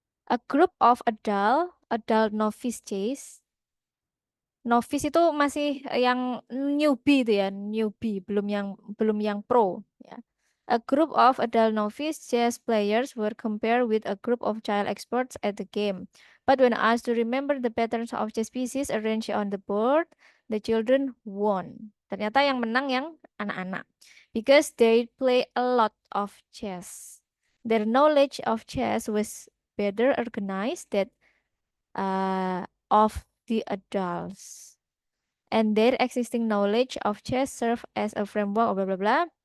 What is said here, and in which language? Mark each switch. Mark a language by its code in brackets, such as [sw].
[en] A group of adult novice chess. [id] Novice itu masih yang newbie itu ya, newbie, belum yang pro ya. [en] A group of adult novice chess players were compared with a group of child experts at the game. But when asked to remember the patterns of chess pieces arranged on the board, the children won. [id] Ternyata yang menang yang anak-anak. [en] Because they play a lot of chess. Their knowledge of chess was better organized than of the adults. And their existing knowledge of chess serve as a framework, bla bla bla.